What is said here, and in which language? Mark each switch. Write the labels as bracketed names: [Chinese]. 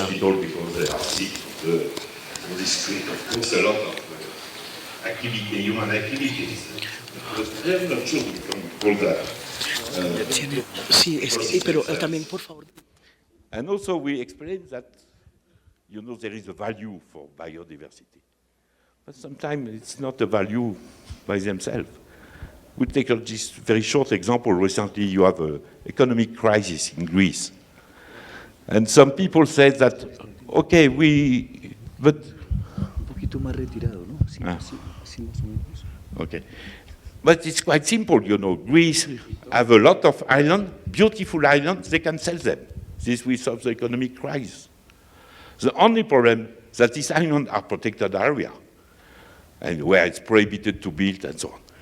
[English] hospital because they are sick. This creates, of course, a lot of activity, human activities. I'm not sure we can call that. [Spanish] Sí, es que, pero también, por favor. [English] And also we explain that, you know, there is a value for biodiversity. But sometimes it's not a value by themselves. We take this very short example. Recently you have an economic crisis in Greece. And some people say that, okay, but... [Spanish] Un poquito más retirado, ¿no? Sí, sí, más o menos. [English] Okay. But it's quite simple, you know. Greece have a lot of islands, beautiful islands, they can sell them. This will solve the economic crisis. The only problem is that these islands are protected area, and where it's prohibited to build and so on.